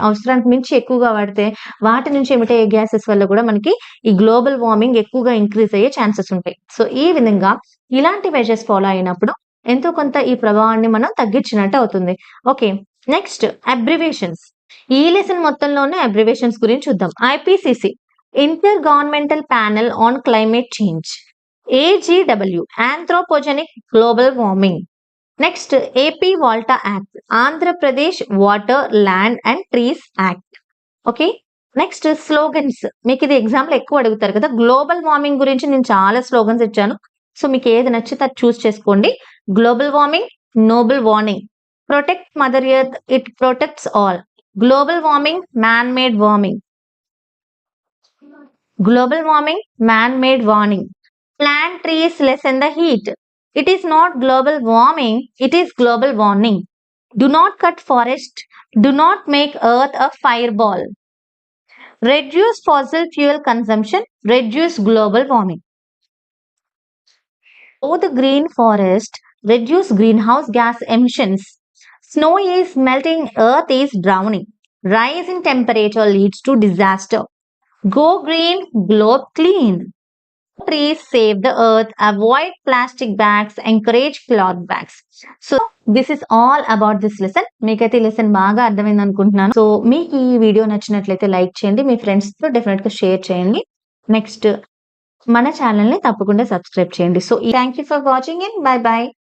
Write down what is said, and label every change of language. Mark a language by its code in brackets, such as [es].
[te] అవసరానికి మించి ఎక్కువగా వాడితే వాటి నుంచి ఎమిట్ అయ్యే గ్యాసెస్ వల్ల కూడా మనకి ఈ గ్లోబల్ వార్మింగ్ ఎక్కువగా ఇంక్రీజ్ అయ్యే ఛాన్సెస్ ఉంటాయి. సో ఈ విధంగా ఇలాంటి మెజర్స్ ఫాలో అయినప్పుడు ఎంతో కొంత ఈ ప్రభావాన్ని మనం తగ్గించినట్టు అవుతుంది. Okay, next abbreviations. ఈ లెసన్ మొత్తంలోనే అబ్రివేషన్స్ గురించి చూద్దాం. [en] IPCC, intergovernmental panel on climate change. AGW, Anthropogenic Global Warming. Next, AP Volta Act, Andhra Pradesh Water, Land and Trees Act. [te] Okay, next slogans. మీకు ఇది ఎగ్జామ్ లో ఎక్కువ అడుగుతారు కదా. Global warming గురించి నేను చాలా స్లోగన్స్ ఇచ్చాను. సో మీకు ఏది నచ్చితే అది చూస్ చేసుకోండి. [en] Global warming, noble warning. Protect mother earth, it protects all. Global warming, man made warming. Global warming, man made warning. Plant trees, lessen the heat. It is not global warming, it is global warning. Do not cut forest. Do not make earth a fireball. Reduce fossil fuel consumption. Reduce global warming. Grow the green forest. Reduce greenhouse gas emissions. Snow is melting, earth is drowning. rise in temperature leads to disaster. Go green, glow clean. Trees save the earth, avoid plastic bags, encourage cloth bags. So this is all about this lesson. [te] మీకైతే ఈ lesson బాగా అర్థమైంది అనుకుంటున్నాను. So మీకు ఈ video నచ్చినట్లయితే like చేయండి, మీ friends తో డెఫినెట్ గా షేర్ చేయండి. నెక్స్ట్ మన ఛానల్ ని తప్పకుండా సబ్స్క్రైబ్ చేయండి. [en] So thank you for watching in. Bye bye.